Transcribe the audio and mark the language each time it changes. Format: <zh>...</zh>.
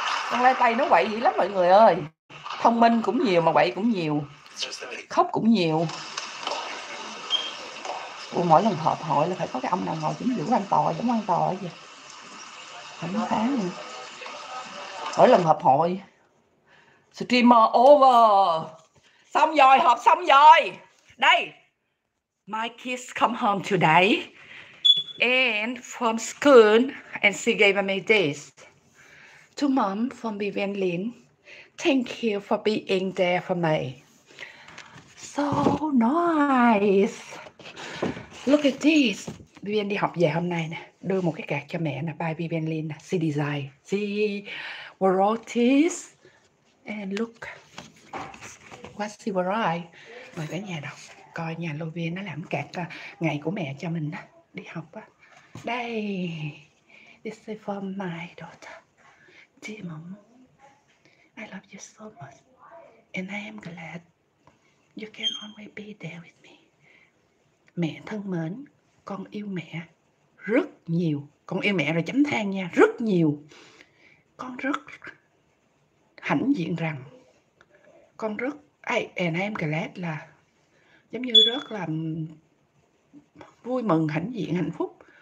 <vi>Con lai tay nó quậy dữ lắm mọi người ơi. Thông minh cũng nhiều mà quậy cũng nhiều. Khóc cũng nhiều. Mỗi lần họp hội là phải có cái ông nào ngồi chính giữa quan tòa, giống quan tòa vậy. Thẩm phán nữa. Mỗi lần họp hội streamer over. Xong rồi, họp xong rồi. Đây.</vi> <en>My kids come home today and from school and she gave me this. To mom from Vivian Lin. Thank you for being there for me. So nice. Look at this.</en> <vi>Vivian đi học về hôm nay nè, đưa một cái card cho mẹ nè, by Vivian Lin nè,</vi> <en>she design, she wrote</en> <vi>this, and look what she wrote. Mời cả nhà đọc, coi nhà Lovia nó làm card ngày của mẹ cho mình đi học á.</vi> <en>Đây, this is for my daughter. Dear mom, I love you so much, and I am glad you can always be there with me.</en> <vi>Mẹ thân mến, con yêu mẹ rất nhiều. Con yêu mẹ rồi chấm than nha, rất nhiều. Con rất hãnh diện rằng con rất</vi> <en>and I am glad</en> <vi>là giống như rất là vui mừng, hãnh diện, hạnh phúc</vi>